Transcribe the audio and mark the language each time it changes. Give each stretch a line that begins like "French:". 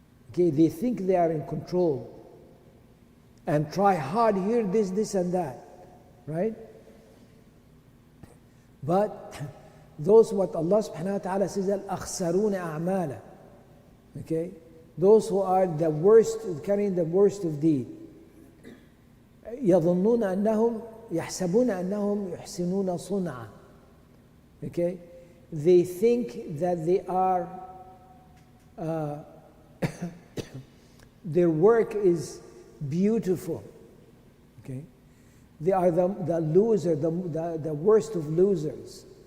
English: Okay, they think they are in control and try hard here, this and that, right? But those what Allah subhanahu wa ta'ala says, al-akhsaruna a'mala. Okay, those who are the worst, carrying the worst of deed.
Arabic: يظنون أنهم يحسبون أنهم يحسنون صنعا.
English: Okay, they think that they are their work is beautiful. Okay, they are the loser, the worst of losers.